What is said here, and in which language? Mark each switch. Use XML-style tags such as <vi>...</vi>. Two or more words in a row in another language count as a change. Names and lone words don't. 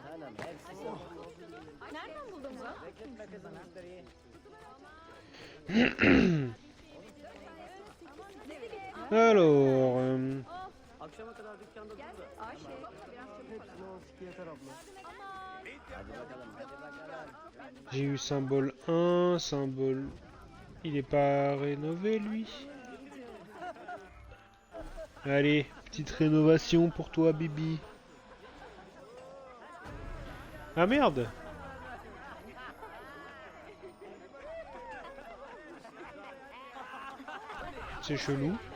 <tr>Nereden buldun bunu?</tr> <fr>Alors,</fr> <tr>Akşama kadar dükkanda dur da. Ayşe. Biraz çabuk ol.</tr> <fr>j'ai eu symbole 1, symbole... Il est pas rénové lui? Allez, petite rénovation pour toi Bibi. Ah merde! C'est chelou.</fr>